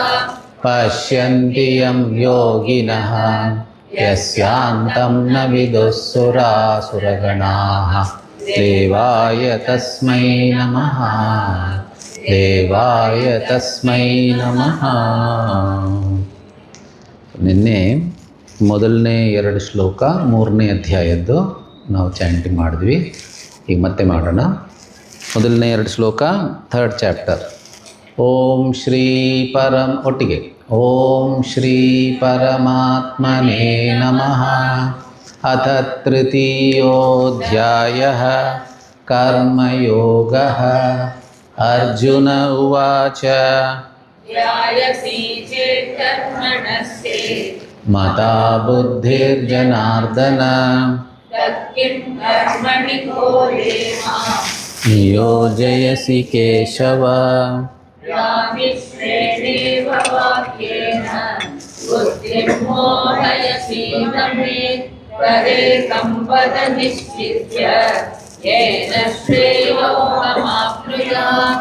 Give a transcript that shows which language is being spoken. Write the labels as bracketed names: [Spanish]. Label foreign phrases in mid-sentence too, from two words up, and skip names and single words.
[Sanskrit] पश्यन्ति यं योगिनः यस्यान्तं न विदुःसुरासुरगणाः देवाय तस्मै नमः देवाय तस्मै नमः. [Kannada] ನಿನ್ನೆ ಮೊದಲನೇ 2 ಶ್ಲೋಕ 3ನೇ ಅಧ್ಯಾಯದ್ದು ನಾವು ಚಾಂಟಿಂಗ್ ಮಾಡಿದ್ವಿ. ಈಗ ಮತ್ತೆ ಮಾಡೋಣ. ಮೊದಲನೇ 2 ಶ್ಲೋಕ 3rd ಚಾಪ್ಟರ್. [Sanskrit] ಓಂ ಶ್ರೀ ಒಟ್ಟಿಗೆ ಓಂ ಶ್ರೀ ಪರಮಾತ್ಮನೇ ನಮಃ. ಅಥ ತೃತೀಯೋಧ್ಯಾಯಃ ಕರ್ಮಯೋಗಃ. ಅರ್ಜುನ ಉವಾಚ ಧ್ಯಾಯಸಿ ಚೇತ್ ಕರ್ಮಣಸ್ತೆ ಮತಾ ಬುದ್ಧಿರ್ಜನಾರ್ದನ ತತ್ಕಿಂ ಕರ್ಮಣಿ ಘೋರೆ ಮಾಂ ನಿಯೋಜಯಸಿ ಕೇಶವ. ವ್ಯಾಮಿಶ್ರೇಣೇವ ವಾಕ್ಯೇನ ಬುದ್ಧಿಂ ಮೋಹಯಸೀವ ಮೇ ತದೇಕಂ ವದ ನಿಶ್ಚಿತ್ಯ ಯೇನ ಶ್ರೇಯೋಹಮಾಪ್ನುಯಾತ್.